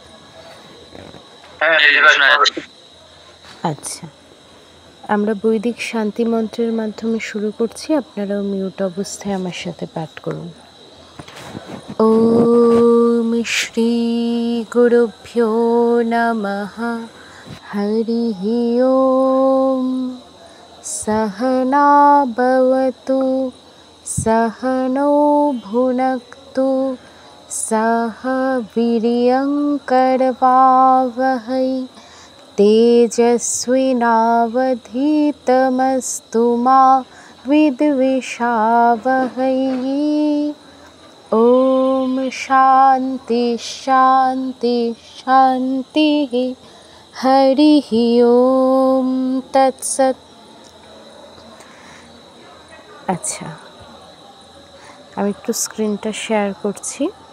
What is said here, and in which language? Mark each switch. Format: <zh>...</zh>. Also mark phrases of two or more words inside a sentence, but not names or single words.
<bn>আচ্ছা, আমরা বৈদিক শান্তি মন্ত্রের মাধ্যমে শুরু করছি। আপনারাও মিউট অবস্থায় আমার সাথে পাঠ করুন।</bn> <sa>ওম শ্রী গুরুভ্যো নমঃ। হরিঃ ওম। सहना भवतु सहनौ भुनक्तु सह वीर्यङ्करवावहै तेजस्विनावधीतमस्तु मा विद्विषावहै। ॐ शान्ति शान्ति शान्तिः। हरिः ॐ तत्सत्।</sa> <bn>আচ্ছা, আমি একটু স্ক্রিনটা শেয়ার করছি।</bn>